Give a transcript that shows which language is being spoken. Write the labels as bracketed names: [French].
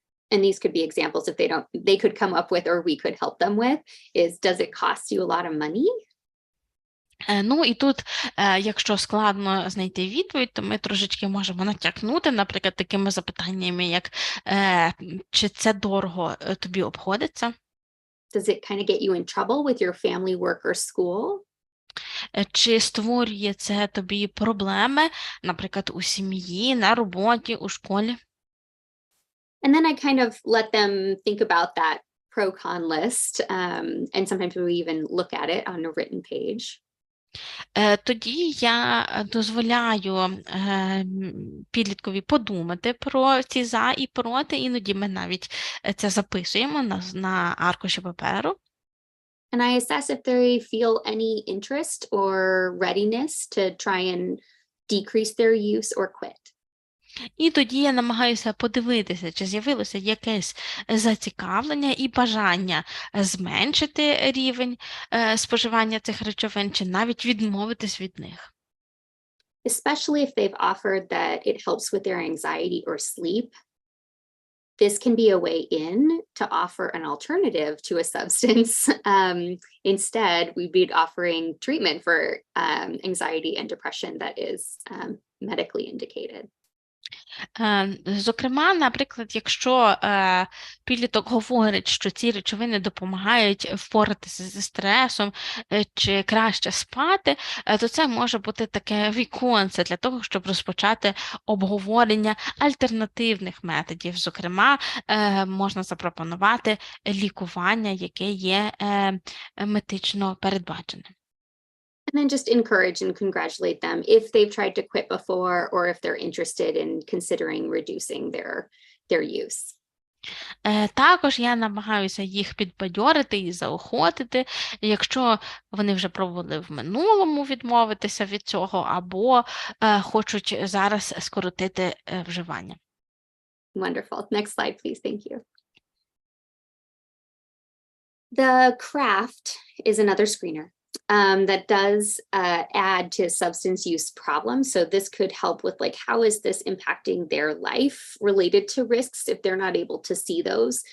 [English] And these could be examples if they could come up with or we could help them with is, does it cost you a lot of money? [Ukrainian] Ну і тут, якщо складно знайти відповідь, то ми трошечки можемо натякнути, наприклад, такими запитаннями, як чи це дорого тобі обходиться? [English] Does it kind of get you in trouble with your family, work, or school? [Ukrainian] Чи створює це тобі проблеми, наприклад, у сім'ї, на роботі, у школі? [English] And then I kind of let them think about that pro-con list, and sometimes we even look at it on a written page. [Ukrainian] Тоді я дозволяю підліткові подумати про ці за і проти, іноді ми навіть це записуємо на аркуші паперу. [English] And I assess if they feel any interest or readiness to try and decrease their use or quit. [Ukrainian] І тоді я намагаюся подивитися, чи з'явилося якесь зацікавлення і бажання зменшити рівень споживання цих речовин, чи навіть відмовитись від них. [English] Especially if they've offered that it helps with their anxiety or sleep. This can be a way in to offer an alternative to a substance. Instead, we'd be offering treatment for anxiety and depression that is medically indicated. [Ukrainian] Зокрема, наприклад, якщо підліток говорить, що ці речовини допомагають впоратися зі стресом чи краще спати, то це може бути таке віконце для того, щоб розпочати обговорення альтернативних методів. Зокрема, можна запропонувати лікування, яке є медично передбачене. [English] And then just encourage and congratulate them if they've tried to quit before or if they're interested in considering reducing their use. [Ukrainian] Також я намагаюся їх підбадьорити і заохотити, якщо вони вже пробували в минулому відмовитися від цього або хочуть зараз скоротити вживання. [English] Wonderful. Next slide, please. Thank you. The craft is another screener. That does add to substance use problems. So this could help with like, how is this impacting their life related to risks if they're not able to see those?